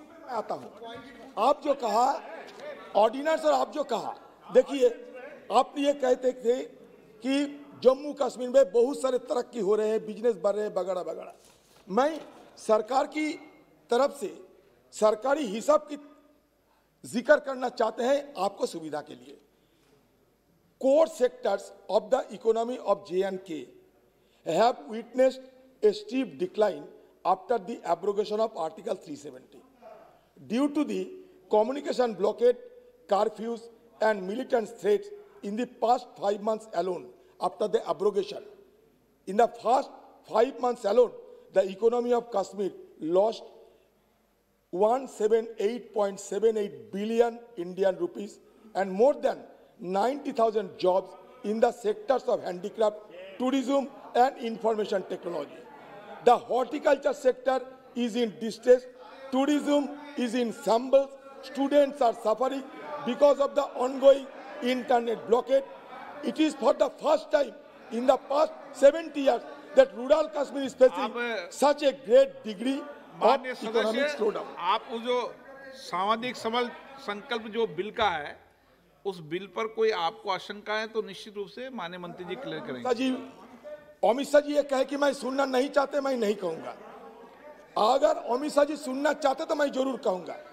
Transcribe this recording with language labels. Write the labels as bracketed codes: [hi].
[hi] आता हूं, आप जो कहा ऑर्डिनेंस, और आप जो कहा, देखिए आप ये कहते थे कि जम्मू कश्मीर में बहुत सारे तरक्की हो रहे हैं, बिजनेस बढ़ रहे हैं, वगैरह। मैं सरकार की तरफ से सरकारी हिसाब की जिक्र करना चाहते हैं आपको सुविधा के लिए। [en] Core sectors of the economy of J&K have witnessed a steep decline after the abrogation of Article 370 due to the communication blockade, curfews and militant threats in the past 5 months alone. After the abrogation, in the first 5 months alone, the economy of Kashmir lost 178.78 billion Indian rupees and more than 90,000 jobs in the sectors of handicraft, tourism and information technology. The horticulture sector is in distress, tourism is in shambles, students are suffering because of the ongoing internet blockade. It is for the first time in the past 70 years that rural Kashmir is facing such a great degree of economic slowdown. [hi] आप जो सामाजिक संकल्प जो bill का है, उस bill पर कोई आपको आशंका है तो निश्चित रूप से माननीय मंत्री जी क्लियर करेंगे। अमित शाह जी ये कहे कि मैं सुनना नहीं चाहते, मैं नहीं कहूंगा। अगर अमित शाह जी सुनना चाहते तो मैं जरूर कहूंगा।